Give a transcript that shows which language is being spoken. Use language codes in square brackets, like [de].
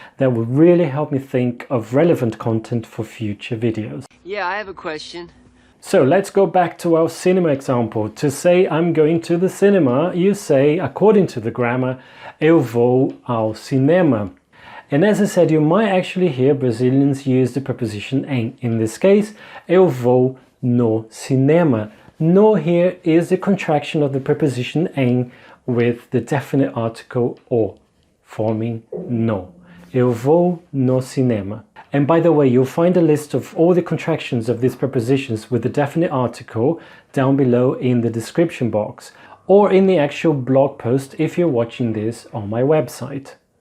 [en] That would really help me think of relevant content for future videos. Yeah, I have a question. So let's go back to our cinema example. To say I'm going to the cinema, you say, according to the grammar, [pt] eu vou ao cinema. [en] And as I said, you might actually hear Brazilians use the preposition em. In this case, [pt] eu vou no cinema. [en] No here is the contraction of the preposition em with the definite article o, forming no. [pt] Eu vou no cinema. [en] And by the way, you'll find a list of all the contractions of these prepositions with the definite article down below in the description box, or in the actual blog post if you're watching this on my website.